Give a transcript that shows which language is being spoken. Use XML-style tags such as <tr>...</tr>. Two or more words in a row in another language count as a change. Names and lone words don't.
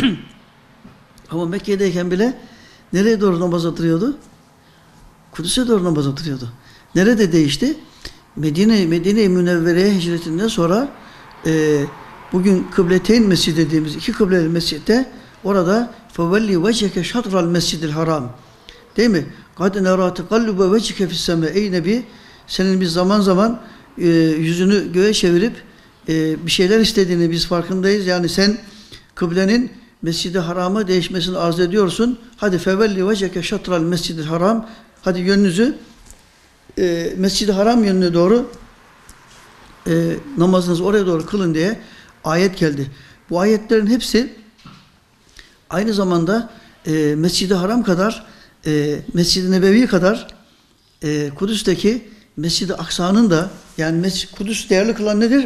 <tr>Ama Mekke'deyken bile nereye doğru namaz oturuyordu? Kudüs'e doğru namaz oturuyordu. Nerede değişti? Medine-i Münevvere'ye hicretinden sonra bugün Kıbleteyn Mescid dediğimiz iki kıbleli mescitte orada</tr> <ar>فَوَلِّ وَجْهَكَ شَطْرَ الْمَسْجِدِ الْحَرَامِ</ar> <tr>değil mi?</tr> <ar>قَدْ نَرَا تَقَلُّبَ وَجْهِكَ فِي السَّمَاءِ</ar> <tr>ey Nebi senin biz zaman zaman yüzünü göğe çevirip bir şeyler istediğini biz farkındayız. Yani sen kıblenin Mescid-i Haram'a değişmesini arz ediyorsun. Hadi</tr> <ar>فَوَلِّ وَجْهَكَ شَطْرَ الْمَسْجِدِ الْحَرَامِ</ar> <tr>hadi yönünüzü Mescid-i Haram yönüne doğru namazınızı oraya doğru kılın diye ayet geldi. Bu ayetlerin hepsi aynı zamanda Mescid-i Haram kadar, Mescid-i Nebevi kadar Kudüs'teki Mescid-i Aksa'nın da, yani Kudüs değerli kılan nedir?</tr>